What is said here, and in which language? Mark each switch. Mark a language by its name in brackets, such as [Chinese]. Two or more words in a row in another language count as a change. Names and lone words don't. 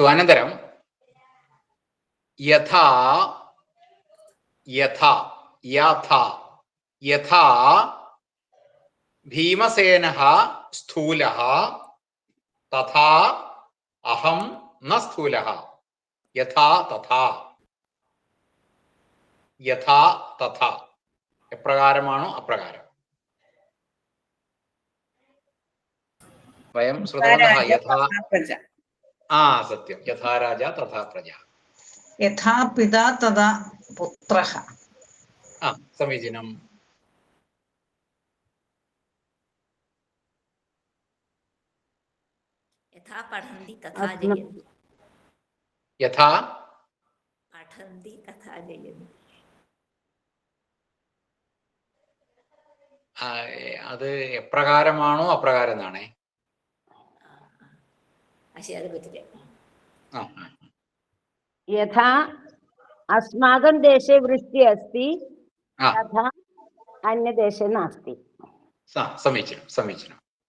[Sanskrit] अनन्तरं यथा यथा यथा यथा भीमसेनः स्थूलः तथा अहं न स्थूलः. यथा तथा यथा तथा [Malayalam] എപ്രകാരമാണോ അപ്രകാരം. [Sanskrit] വയം ശ്രുതവന്തഃ യഥാ सत्यं यथा राजा तथा प्रजा. यथा पिता तथा पुत्रः. समीचीनं. यथा पठन्ति तथा जयन्ति. यथा पठन्ति तथा जयन्ति. [Malayalam] അത് എപ്രകാരമാണോ അപ്രകാരം എന്നാണേ. [Sanskrit] यथा अस्माकं देशे वृष्टिः अस्ति तथा अन्यदेशे नास्ति. समीचीनं समीचीनं.